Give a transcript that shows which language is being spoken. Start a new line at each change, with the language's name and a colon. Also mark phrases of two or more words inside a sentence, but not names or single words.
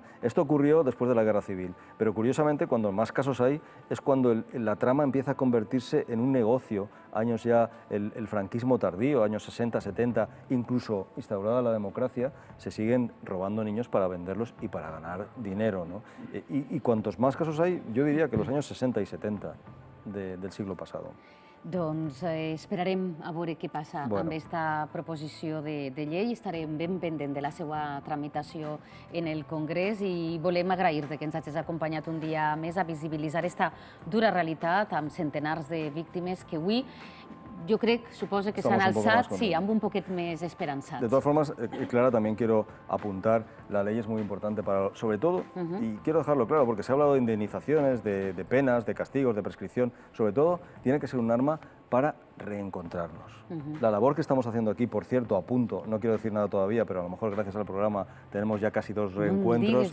Spanish: Esto ocurrió después de la Guerra Civil, pero curiosamente cuando más casos hay es cuando la trama empieza a convertirse en un negocio, años ya el franquismo tardío, años 60, 70, incluso instaurada la democracia, se siguen robando niños para venderlos y para ganar dinero, ¿no? Y cuantos más casos hay, yo diría que los años 60 y 70 del siglo pasado.
Catalan: Doncs esperarem a veure què passa amb aquesta proposició de llei. Estarem ben pendent de la seva tramitació en el Congrés i volem agrair-te que ens hagis acompanyat un dia més a visibilitzar aquesta dura realitat amb centenars de víctimes que avui
Spanish: yo creo, supongo que
Catalan: s'han alzat, sí, amb un poquet més esperançats.
Spanish: De todas formas, Clara, también quiero apuntar, la ley es muy importante para, sobre todo, y quiero dejarlo claro, porque se ha hablado de indemnizaciones, de penas, de castigos, de prescripción, sobre todo, tiene que ser un arma para reencontrarnos. La labor que estamos haciendo aquí, por cierto, a punto, no quiero decir nada todavía, pero a lo mejor gracias al programa tenemos ya casi 2 reencuentros.